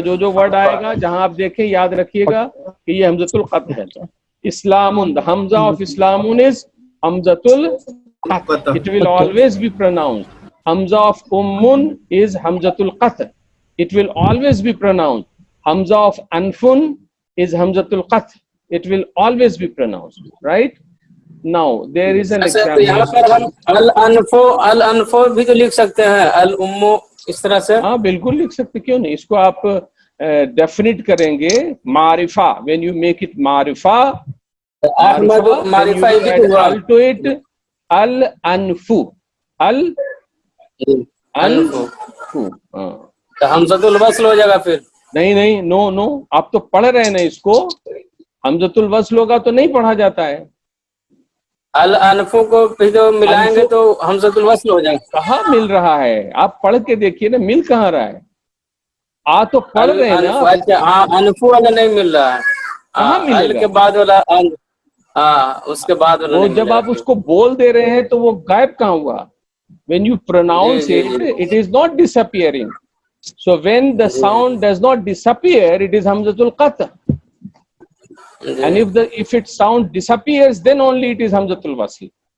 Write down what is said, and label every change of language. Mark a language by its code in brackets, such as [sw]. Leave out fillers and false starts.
[hi] जो वर्ड आएगा जहां आप देखें याद रखिएगा कि ये हमजतुल qat है. [en] Islamun, the hamza of islamun is hamzatul qat. It will always be pronounced. Hamza of ummun is hamzatul qat'. It will always be pronounced. Hamza of anfun is hamzatul qat'. It will always be pronounced, right? Now there is an [hi] अच्छा, तो यहाँ [en] example. [hi] पर हम अल अनफो भी तो लिख सकते हैं, अल उम्मो इस तरह से. हाँ बिल्कुल लिख सकते, क्यों नहीं. इसको आप डेफिनेट करेंगे मारिफा. [en] when you make it मारिफा, [hi] मारिफा भी तो हुआ. [en] अल टू इट अल अनफू, अल अनफू. [hi] तो हमज़तुल वस्ल हो जाएगा फिर. नहीं नहीं, नो नो, आप तो पढ़ रहे हैं ना इसको. हमज़तुल वस्ल होगा तो नहीं पढ़ा जाता है. अल अनफो को फिर जो मिलाएंगे तो हमज़तुल वस्ल हो जाएगा. कहाँ मिल रहा है, आप पढ़ के देखिए ना, मिल कहाँ रहा है. आ तो पढ़ रहे हैं ना. हाँ, अनफो वाला नहीं मिल रहा है. कहाँ मिलेगा? अल के बाद वाला अल, हाँ उसके बाद वाला वो नहीं जब मिलेगा. आप उसको बोल दे रहे हैं तो वो गायब कहाँ हुआ. [en] When you pronounce it, it is not disappearing. So when the sound does not disappear, it is hamzatul qat'. And if its sound disappears, then only it is hamzatul wasl.